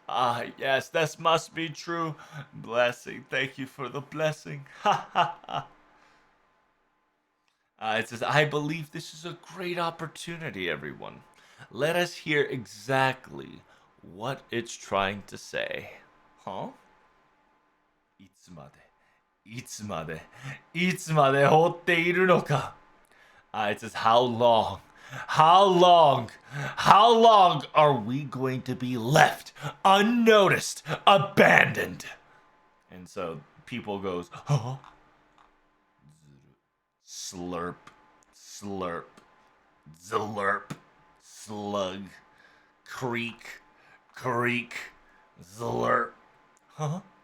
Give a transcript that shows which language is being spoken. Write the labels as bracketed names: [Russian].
[English] Ah, yes, this must be true. Blessing. Thank you for the blessing. Ha ha ha. It says, I believe this is a great opportunity, everyone. Let us hear exactly what it's trying to say. Huh? [Japanese] いつまで、いつまで、いつまで放っているのか? [English] It says, how long? How long? How long are we going to be left unnoticed, abandoned? And so people goes, huh? Slurp, slurp, zlurp, slug, creak, creak, zlurp. Huh?